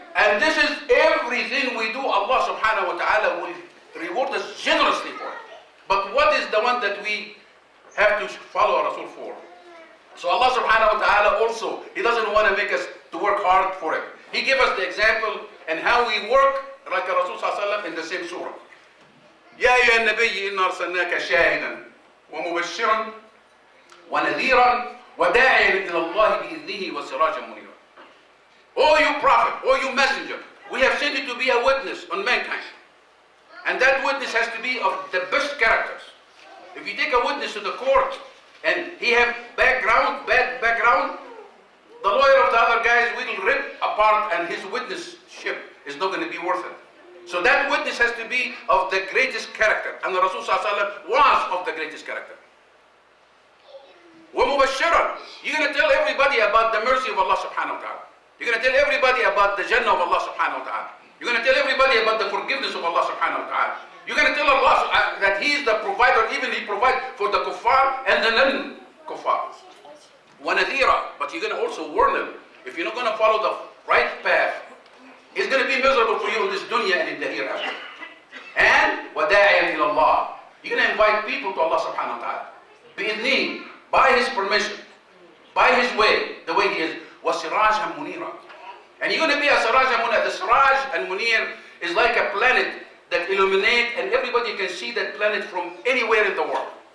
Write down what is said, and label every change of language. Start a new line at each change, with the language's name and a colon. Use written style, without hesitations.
English: And this is everything we do. Allah subhanahu wa ta'ala will reward us generously for it. But what is the one that we have to follow Rasul for? So Allah subhanahu wa ta'ala also, He doesn't want to make us to work hard for it. He gave us the example and how we work like Rasul sallallahu alaihi wasallam in the same surah.
Arabic: يا أيها النبي إنا أرسلناك شاهدا ومبشرا ونذيرا وداعيا إلى الله بإذنه وسراجا منيرا.
English: O you prophet, O you messenger, we have sent you to be a witness on mankind. And that witness has to be of the best characters. If you take a witness to the court and he have bad background, the lawyer of the other guys will rip apart and his witnessship is not going to be worth it. So that witness has to be of the greatest character. And the Rasul sallallahu alaihi wasallam was of the greatest character.
Arabic: وَمُبَشِّرًا.
English: You're going to tell everybody about the mercy of Allah subhanahu wa ta'ala. You're going to tell everybody about the Jannah of Allah subhanahu wa ta'ala. You're going to tell everybody about the forgiveness of Allah subhanahu wa ta'ala. You're going to tell Allah that He is the provider, even He provides for the kuffar and the non-kuffar.
Arabic: وَنَذِيرًا.
English: But you're going to also warn them. If you're not going to follow the right path, it's going to be miserable for you in this dunya and in the hereafter.
Arabic: And وَدَاعِيًا إِلَى اللَّهِ.
English: You're going to invite people to Allah subhanahu wa ta'ala.
Arabic: بِإِذْنِهِ.
English: By His permission. By His way. The way He is.
Arabic: وَسِرَاجًا مُنِيرًا.
English: And you're going to be a Siraj and Munir. The Siraj and Munir is like a planet that illuminates and everybody can see that planet from anywhere in the world.